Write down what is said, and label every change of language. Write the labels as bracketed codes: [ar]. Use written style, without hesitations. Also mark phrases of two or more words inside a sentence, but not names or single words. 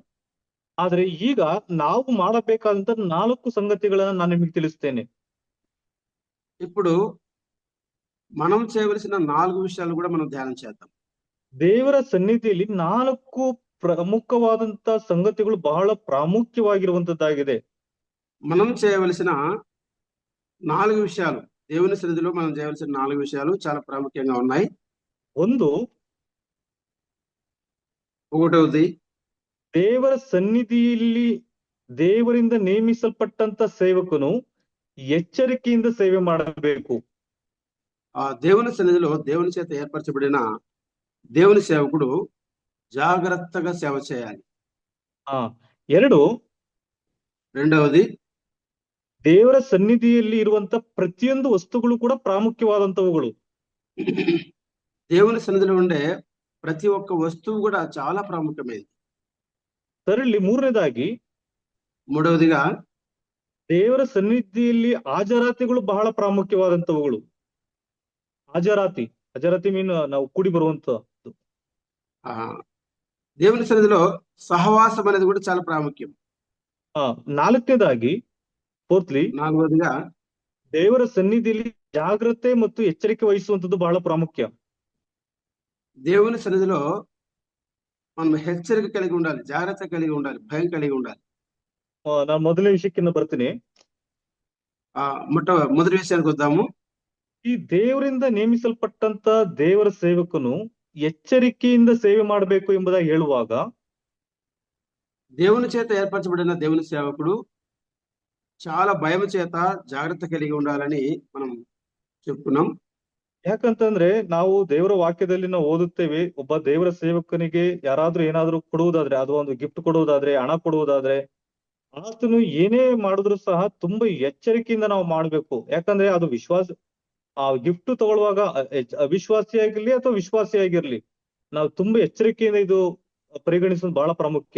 [kn] ಆದ್ರೆ ಈಗ ನಾವು ಮಾಡಬೇಕಾದಂತ 4 ಸಂಗತಿಗಳನ್ನ ನಾನು ನಿಮಗೆ ತಿಳಿಸ್ತೇನೆ. [te] ఇప్పుడు మనం చేయవలసిన 4 విషయాలు కూడా మనం ధ్యానం చేద్దాం. [kn] ದೇವರ ಸನ್ನಿಧಿಯಲ್ಲಿ 4 ಪ್ರಮುಖವಾದಂತ ಸಂಗತಿಗಳು ಬಹಳ ಪ್ರಾಮುಖ್ಯವಾಗಿರುವಂತದ್ದಾಗಿದೆ. [te] మనం చేయవలసిన 4 విషయాలు, దేవుని సన్నిధిలో మనం చేయవలసిన 4 విషయాలు చాలా ప్రాముఖ్యంగా ఉన్నాయి. ఒకటవది, [kn] ದೇವರ ಸನ್ನಿಧಿಯಲ್ಲಿ ದೇವರಿಂದ ನೇಮಿಸಲ್ಪಟ್ಟಂತ ಸೇವಕನು ಎಚ್ಚರಿಕೆಯಿಂದ ಸೇವೆ ಮಾಡಬೇಕು. [te] ఆ దేవుని సన్నిధిలో దేవుని చేత ఏర్పరచబడిన దేవుని సేవకుడు జాగ్రత్తగా సేవ చేయాలి. రెండవది, [kn] ದೇವರ ಸನ್ನಿಧಿಯಲ್ಲಿ ಇರುವಂತ ಪ್ರತಿಯೊಂದು ವಸ್ತುಗಳು ಕೂಡ ಪ್ರಾಮುಖ್ಯವಾದಂತವುಗಳು. [te] దేవుని సన్నిధిలో ఉండే ప్రతి ఒక్క వస్తువు కూడా చాలా ప్రాముఖ్యమైనది. [kn] ಮೂರನೇದಾಗಿ, [te] మూడవదిగా, [kn] ದೇವರ ಸನ್ನಿಧಿಯಲ್ಲಿ ಹಾಜರಾತಿಗಳು ಬಹಳ ಪ್ರಾಮುಖ್ಯವಾದಂತವುಗಳು. ಹಾಜರಾತಿ ಮೀನ್ ನಾವು ಕೂಡಿ ಬರುವಂತದ್ದು. [te] దేవుని సన్నిధిలో సహవాసం అనేది కూడా చాలా ప్రాముఖ్యం. [kn] ನಾಲ್ಕನೇದಾಗಿ, [te] నాలుగవదిగా, [kn] ದೇವರ ಸನ್ನಿಧಿಯಲ್ಲಿ ಜಾಗ್ರತೆ ಮತ್ತು ಎಚ್ಚರಿಕೆ ವಹಿಸುವಂತದ್ದು ಬಹಳ ಪ್ರಾಮುಖ್ಯ. [te] దేవుని సన్నిధిలో మనం హెచ్చరిక కలిగి ఉండాలి, జాగ్రత్త కలిగి ఉండాలి, భయం కలిగి ఉండాలి. [kn] ನಾನು ಮೊದಲನೇ ವಿಷಯಕ್ಕಿನ್ನ ಬರ್ತೀನಿ. [te] మొదటి విషయానికి వద్దాము. [kn] ಈ ದೇವರಿಂದ ನೇಮಿಸಲ್ಪಟ್ಟಂತ ದೇವರ ಸೇವಕನು ಎಚ್ಚರಿಕೆಯಿಂದ ಸೇವೆ ಮಾಡಬೇಕು ಎಂಬುದಾಗಿ ಹೇಳುವಾಗ, [te] దేవుని చేత ఏర్పరచబడిన దేవుని సేవకుడు చాలా భయం చేత జాగ్రత్త కలిగి ఉండాలని మనం చెప్పుకున్నాం. [kn] ಯಾಕಂತಂದ್ರೆ ನಾವು ದೇವರ ವಾಕ್ಯದಲ್ಲಿ ನಾವು ಓದುತ್ತೇವೆ, ಒಬ್ಬ ದೇವರ ಸೇವಕನಿಗೆ ಯಾರಾದ್ರೂ ಏನಾದ್ರೂ ಕೊಡುವುದಾದ್ರೆ, ಅದು ಒಂದು ಗಿಫ್ಟ್ ಕೊಡುವುದಾದ್ರೆ, ಹಣ ಕೊಡುವುದಾದ್ರೆ, ಆತನು ಏನೇ ಮಾಡಿದ್ರು ಸಹ ತುಂಬಾ ಎಚ್ಚರಿಕೆಯಿಂದ ನಾವು ಮಾಡ್ಬೇಕು. ಯಾಕಂದ್ರೆ ಅದು ಆ ಗಿಫ್ಟ್ ತಗೊಳ್ಳುವಾಗ ಅವಿಶ್ವಾಸಿಯಾಗಿರ್ಲಿ ಅಥವಾ ವಿಶ್ವಾಸಿಯಾಗಿರ್ಲಿ, ನಾವು ತುಂಬಾ ಎಚ್ಚರಿಕೆಯಿಂದ ಇದು ಪರಿಗಣಿಸೋದು ಬಹಳ ಪ್ರಾಮುಖ್ಯ.